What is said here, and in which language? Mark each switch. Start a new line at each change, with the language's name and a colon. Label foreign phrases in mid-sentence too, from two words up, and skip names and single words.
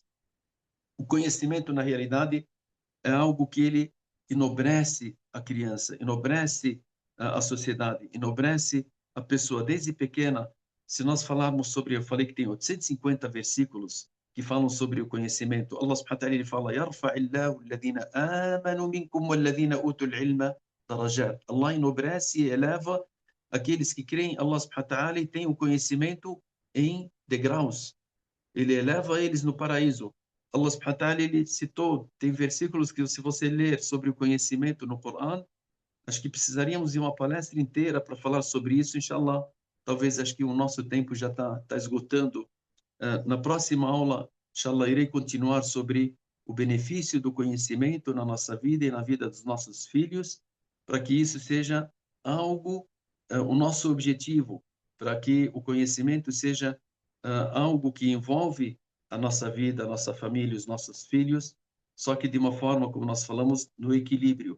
Portuguese: O conhecimento, na realidade, é algo que ele enobrece a criança, enobrece a sociedade, enobrece a pessoa desde pequena. Se nós falarmos sobre, eu falei que tem 850 versículos que falam sobre o conhecimento.
Arabic: الله سبحانه وتعالى,
Portuguese: ele fala,
Arabic: يرفع الله الذين آمنوا منكم والذين أوتوا العلم درجات.
Portuguese: Allah enobrece e eleva aqueles que creem,
Arabic: الله سبحانه وتعالى,
Portuguese: e tem o conhecimento em degraus. Ele eleva eles no paraíso.
Arabic: الله سبحانه وتعالى,
Portuguese: ele citou, tem versículos que se você ler sobre o conhecimento no Corão, acho que precisaríamos de uma palestra inteira para falar sobre isso, inshallah. Talvez acho que o nosso tempo já está esgotando. Na próxima aula, inshallah, irei continuar sobre o benefício do conhecimento na nossa vida e na vida dos nossos filhos, para que isso seja algo, o nosso objetivo, para que o conhecimento seja algo que envolve a nossa vida, a nossa família, os nossos filhos, só que de uma forma, como nós falamos, no equilíbrio.